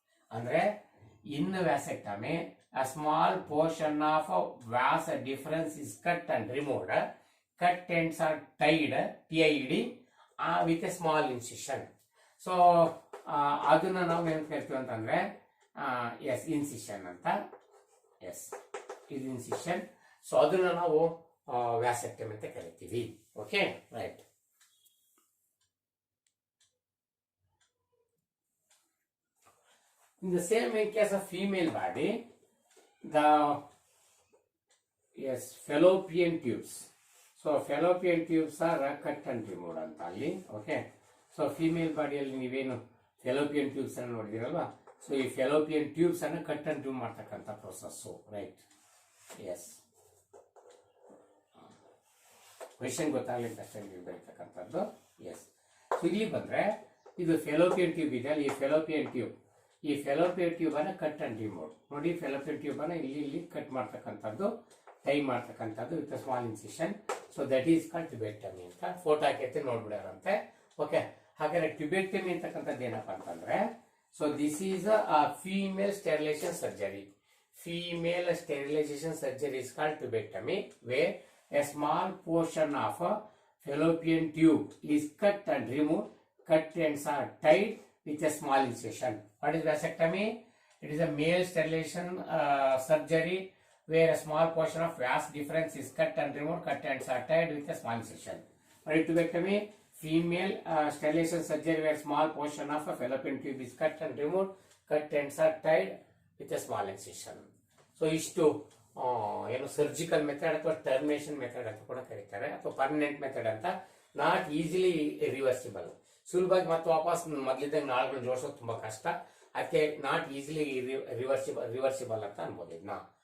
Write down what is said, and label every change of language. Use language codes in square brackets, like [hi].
[en] ಅಂದ್ರೆ in vasectomy a small portion of a vas difference is cut and removed. Cut ends are tied, TID, with a small incision. [kn] So ಅದನ್ನ ನಾವು ಏನ್ ಕರಿತೀವಿ ಅಂತಂದ್ರೆ S incision ಅಂತ. S, ಇದು incision. So ಅದನ್ನ ನಾವು ವ್ಯಾಸೆಕ್ಟಮಿ ಅಂತ ಕರಿತೀವಿ. Okay, right. [en] In the same in case of female body, the fallopian tubes. So fallopian tubes are cut and removed [kn] ಅಂತ ಅಲ್ಲಿ. ಓಕೆ, ಸೊ ಫಿಮೇಲ್ ಬಾಡಿಯಲ್ಲಿ ನೀವೇನು ಫೆಲೋಪಿಯನ್ ಟ್ಯೂಬ್ಸ್ ಅನ್ನು ನೋಡಿದಿರಲ್ವಾ, ಸೊ ಈ ಫೆಲೋಪಿಯನ್ ಟ್ಯೂಬ್ಸ್ ಅನ್ನು ಕಟ್ ಅಂಡ್ ರಿಮೂವ್ ಮಾಡ್ತಕ್ಕಂಥ process. [en] Right, yes. [kn] Question ಗೊತ್ತಾಗ್ಲಿ ಅಷ್ಟೇ ನೀವು ಬರೀತಕ್ಕಂಥದ್ದು. ಎಸ್. ಸೊ ಇಲ್ಲಿ ಬಂದ್ರೆ ಇದು ಫೆಲೋಪಿಯನ್ ಟ್ಯೂಬ್ ಇದೆ, ಈ ಫೆಲೋಪಿಯನ್ ಟ್ಯೂಬ್, ಈ ಫೆಲೋಪಿಯನ್ ಟ್ಯೂಬ್ ಅನ್ನ ಕಟ್ ಅಂಡ್ ರಿಮೂವ್ ನೋಡಿ. ಫೆಲೋಪಿಯನ್ ಟ್ಯೂಬ್ ಅನ್ನ ಇಲ್ಲಿ ಕಟ್ ಮಾಡ್ತಕ್ಕಂಥದ್ದು, ಟೈ ಮಾಡ್ತಕ್ಕಂಥದ್ದು with small incision. [en] so that is called [kn] tubectomy ಅಂತ. ಫೋಟೋ ಹಾಕೈತೆ ನೋಡ್ಬಿಡಾರಂತೆ. ಓಕೆ, ಹಾಗಾದ್ರೆ ಟ್ಯೂಬೆಕ್ಟಮಿ ಅಂತಕ್ಕಂಥದ್ದು ಏನಪ್ಪಾ ಅಂತಂದ್ರೆ, [en] So this is a female sterilization surgery. Female sterilization surgery is called tubectomy, where a small portion of a fallopian tube is cut and removed. Cut ends are tied with a small incision. What is vasectomy? It is a male sterilization surgery where a small portion of vas difference is cut and removed. Cut ends are tied with a small incision. What is tubectomy? Female sterilization surgery where small portion of a fallopian tube is cut and removed. Cut ends are tied with a small incision. [kn] So ಇಷ್ಟು ಏನು surgical method ಅಥವಾ termination method ಅಂತ ಕೂಡ ಕರೀತಾರೆ, ಅಥವಾ permanent method ಅಂತ. [en] Not easily reversible. [kn] ಸುಲಭವಾಗಿ ಮತ್ತೆ ವಾಪಸ್ ಮೊದಲಿದ್ದಂಗೆ ನಾಳುಗಳು ಜೋಡಿಸೋದು ತುಂಬಾ ಕಷ್ಟ. ಅದಕ್ಕೆ [en] not easily reversible [kn] ಅಂತ ಅನ್ಬೋದು ಇದನ್ನ.